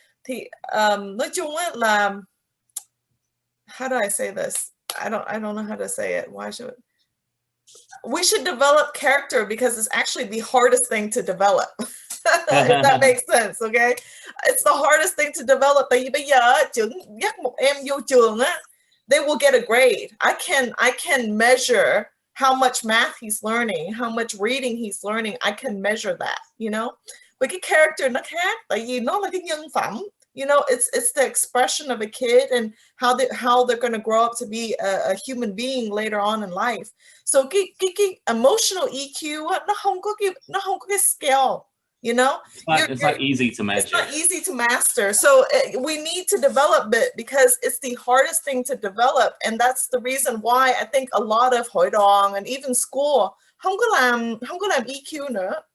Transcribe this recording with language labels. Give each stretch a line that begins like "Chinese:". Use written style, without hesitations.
Vietnamese: Thì nói chung á là,
English: how do I say this? I don't know how to say it. We should develop character because it's actually the hardest thing to develop. If that makes sense, okay? It's the hardest thing to develop.
Vietnamese: Tại vì bây giờ dắt một em vô trường á,
English: they will get a grade. I can measure how much math he's learning, how much reading he's learning. I can measure that, you know?
Vietnamese: But cái character nó khác, tại vì nó là cái nhân phẩm.
English: You know, it's the expression of a kid and how they're going to grow up to be a human being later on in life.
Vietnamese: So cái emotional EQ nó không có cái scale, you know.
English: It's not easy to measure. It's not easy to master. So we need to develop it because it's the hardest thing to develop, and that's the reason why I think a lot of hội đoàn and even school
Vietnamese: không có làm EQ nữa.